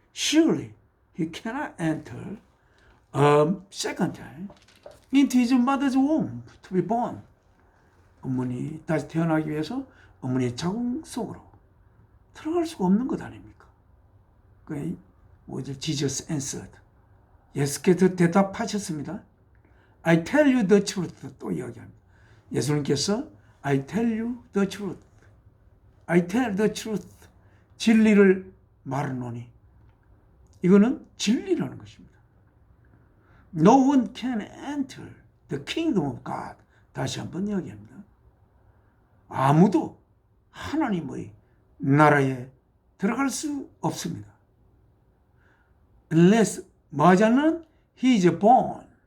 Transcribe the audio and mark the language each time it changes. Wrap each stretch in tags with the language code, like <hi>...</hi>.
<en>Surely he cannot enter a second time into his mother's womb to be born.</en> <ko>어머니 다시 태어나기 위해서 어머니의 자궁 속으로 들어갈 수가 없는 것 아닙니까? 그 뭐죠?</ko> <en>Jesus answered.</en> <ko>예수께서 대답하셨습니다.</ko> <en>I tell you the truth.</en> <ko>또 이야기합니다. 예수님께서</ko> <en>I tell you the truth. I tell the truth.</en> <ko>진리를 말하노니. 이거는 진리라는 것입니다.</ko> <en>No one can enter the kingdom of God.</en> <ko>다시 한번 이야기합니다. 아무도 하나님의 나라에 들어갈 수 없습니다.</ko> <en>Unless</en> <ko>뭐하자는</ko> <en>he is born.</en>